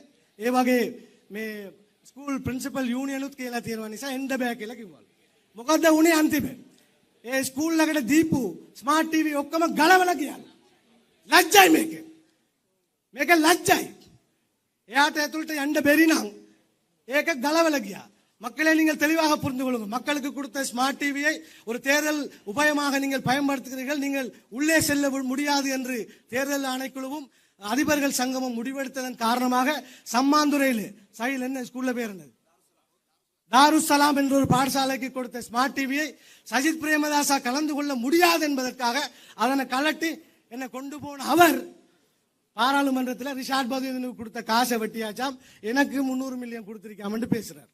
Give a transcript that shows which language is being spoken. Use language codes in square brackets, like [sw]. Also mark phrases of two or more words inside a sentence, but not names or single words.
[si] ඒ වගේ මේ [en] school principal union [si] කියලා තියෙනවා නිසා එන්න බෑ කියලා කිව්වලු. මොකද්ද වුනේ අන්තිමේ? ඒ ස්කූල් එකට දීපු [en] smart TV [si] ඔක්කොම ගලවලා ගියා. ලැජ්ජයි මේක. මේක ලැජ්ජයි. එයාට ඇතුළට යන්න බැරි නම් ඒක ගලවලා ගියා. [ta] மக்களை நீங்கள் தெளிவாக புரிந்து கொள்ளுங்கள். மக்களுக்கு கொடுத்த [en] smart TV [ta] ஒரு தேர்தல் உபயமாக நீங்கள் பயன்படுத்துகிறீர்கள். நீங்கள் உள்ளே செல்ல முடியாது என்று தேர்தல் ஆணைக்குழுவும் அதிபர்கள் சங்கமும் முடிவெடுத்ததன் காரணமாக சம்மாந்துறையில் சைல் என்ன ஸ்கூல்ல பேர் என்னது தாருசலாம் என்ற ஒரு பாடசாலைக்கு கொடுத்த [en] smart TV [ta] சஜித் பிரேமதாசா கலந்து கொள்ள முடியாது என்பதற்காக அதனை கலட்டி என்ன கொண்டு போன அவர் பாராளுமன்றத்தில் ரிஷாட் பதீனுக்கு கொடுத்த காசை வெட்டியாச்சாம், எனக்கு 300 மில்லியன் கொடுத்திருக்காமன்னு பேசுறார்.